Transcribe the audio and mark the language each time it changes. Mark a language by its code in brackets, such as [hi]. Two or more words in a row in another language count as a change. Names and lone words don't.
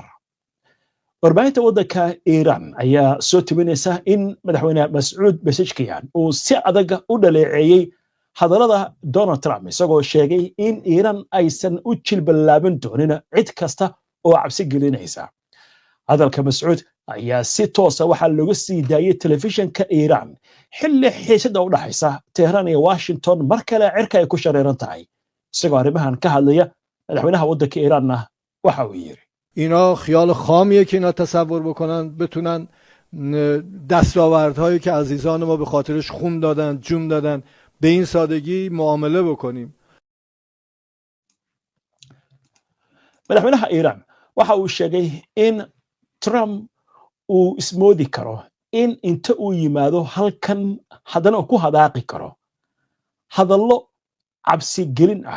[so] warbaahinta waddanka Iiraan ayaa soo timinaysa in madaxweyne Mas'uud Pezeshkian uu si adag u dhaleeceeyay hadallada Donald Trump isagoo sheegay in Iiraan aysan u jilballaaban doonin cid kasta oo cabsi gelinaysa. hadalka Mas'uud ayaa si toos ah waxa looga sii daayay telefishinka Iiraan xilli xiisadda u dhaxaysa Tehran iyo Washington mar kale cirka ay ku shareeran tahay. isagoo arrimahan ka hadlaya madaxweynaha waddanka Iiraanna waxa uu yiri [fa] اینا خیال خامیه که اینا تصور بکنن بتونن دستاوردهایی که عزیزان ما به خاطرش خون دادن جون دادن به این سادگی معامله بکنیم. [so] madaxweynaha Iiraan waxa uu sheegay in Trump uu ismoodi karo in inta uu yimaado halkan haddana ku hadaaqi karo hadallo cabsi gelin ah.